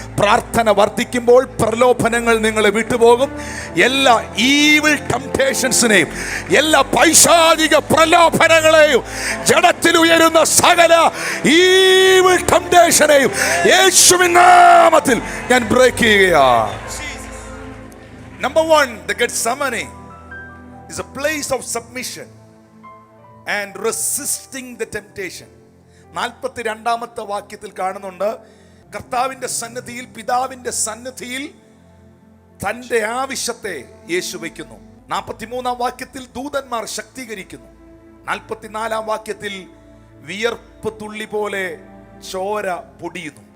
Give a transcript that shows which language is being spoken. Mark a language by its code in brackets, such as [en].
[ml] പ്രാർത്ഥന വർദ്ധിക്കുമ്പോൾ പ്രലോഭനങ്ങൾ നിങ്ങളെ വിട്ടുപോകും. എല്ലാ ഈവിൾ ടെംപ്ടേഷൻസിനെയും, എല്ലാ പൈശാചിക പ്രലോഭനങ്ങളെയും, ജഡത്തിൽ ഉയരുന്ന സകല ഈവിൾ ടെംപ്ടേഷനെയും യേശുവിൻ നാമത്തിൽ ഞാൻ ബ്രേക്ക് ചെയ്യുകയാണ്. [en] Number 1, the Gethsemane is a place of submission and resisting the temptation. [ml] 42-ാമത്തെ വാക്യത്തിൽ കാണുന്നുണ്ട്, കർത്താവിന്റെ സന്നിധിയിൽ, പിതാവിന്റെ സന്നിധിയിൽ തന്റെ ആവശ്യത്തെ യേശു വയ്ക്കുന്നു. 43-ാം വാക്യത്തിൽ ദൂതന്മാർ ശക്തീകരിക്കുന്നു. 44-ാം വാക്യത്തിൽ വിയർപ്പ് തുള്ളി പോലെ ചോര പൊടിയുന്നു.